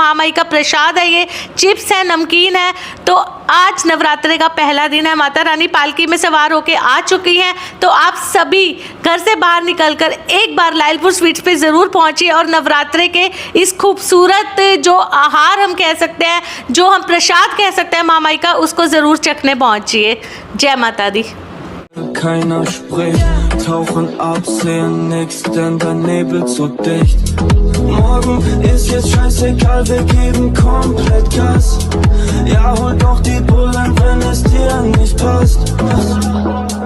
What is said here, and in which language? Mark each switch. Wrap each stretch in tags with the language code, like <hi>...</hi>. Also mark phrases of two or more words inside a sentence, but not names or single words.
<hi>महामाई का प्रसाद है, ये चिप्स है, नमकीन है। तो आज नवरात्रे का पहला दिन है, माता रानी पालकी में सवार होकर आ चुकी हैं। तो आप सभी घर से बाहर निकलकर एक बार लायलपुर स्वीट्स पे ज़रूर पहुँचिए और नवरात्रे के इस खूबसूरत जो आहार हम कह सकते हैं, जो हम प्रसाद कह सकते हैं महामाई का, उसको ज़रूर चखने पहुँचिए। जय माता दी।</hi> <de>Keiner spricht, tauchen ab, sehen nix, denn der Nebel zu dicht. Morgen ist jetzt scheißegal, wir geben komplett Gas. Ja, hol doch die Bullen, wenn es dir nicht passt.</de>